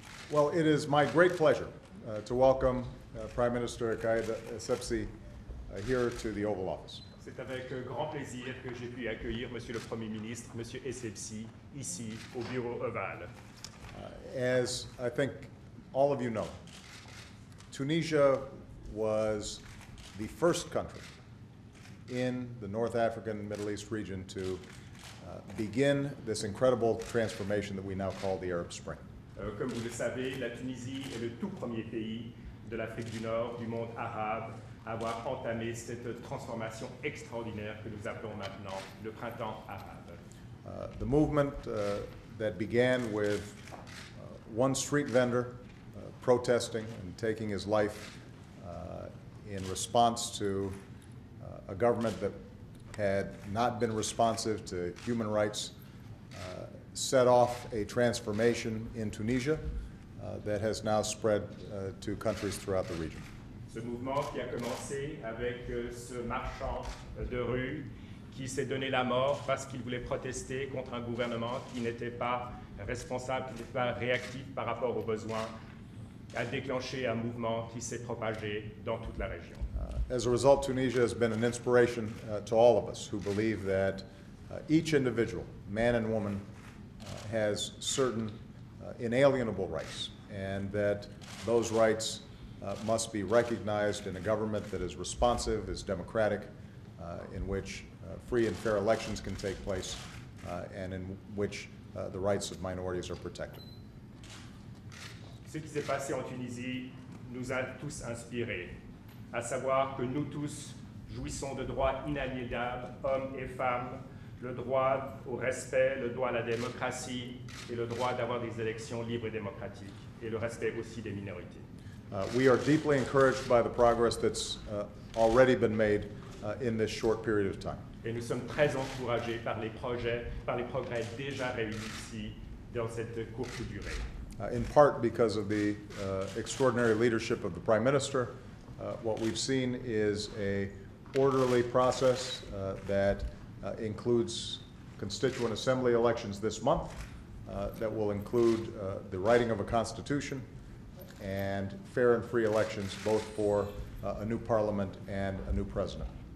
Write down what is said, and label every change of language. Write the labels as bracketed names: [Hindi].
[English] Well, it is my great pleasure to welcome Prime Minister Essebsi here to the Oval Office. [French] C'est avec grand plaisir que j'ai pu accueillir Monsieur le Premier ministre, Monsieur Essebsi, ici au bureau ovale. [English] As I think all of you know, Tunisia was the first country in the North African Middle East region to begin this incredible transformation that we now call the Arab Spring. [French] Comme vous le savez, la Tunisie est le tout premier pays de l'Afrique du Nord, du monde arabe, à avoir entamé cette transformation extraordinaire que nous appelons maintenant le printemps arabe. [English] The movement that began with one street vendor protesting and taking his life in response to a government that had not been responsive to human rights set off a transformation in Tunisia that has now spread to countries throughout the region. [French] Ce mouvement qui a commencé avec ce marchand de rue qui s'est donné la mort parce qu'il voulait protester contre un gouvernement qui n'était pas responsable, qui n'était pas réactif par rapport aux besoins, a déclenché un mouvement qui s'est propagé dans toute la région. [English] As a result, Tunisia has been an inspiration to all of us who believe that each individual, man and woman, has certain inalienable rights, and that those rights must be recognized in a government that is responsive, is democratic, in which free and fair elections can take place, and in which the rights of minorities are protected. [French] Ce qui s'est passé en Tunisie nous a tous inspirés, à savoir que nous tous jouissons de droits inaliénables, hommes et femmes, le droit au respect, le droit à la démocratie et le droit d'avoir des élections libres et démocratiques, et le respect aussi des minorités. [English] We are deeply encouraged by the progress that's already been made in this short period of time. [French] Et nous sommes très encouragés par les progrès déjà réunis ici dans cette courte durée. [English] In part because of the extraordinary leadership of the Prime Minister, what we've seen is a orderly process that includes Constituent Assembly elections this month, that will include the writing of a constitution and fair and free elections both for a new parliament and a new president.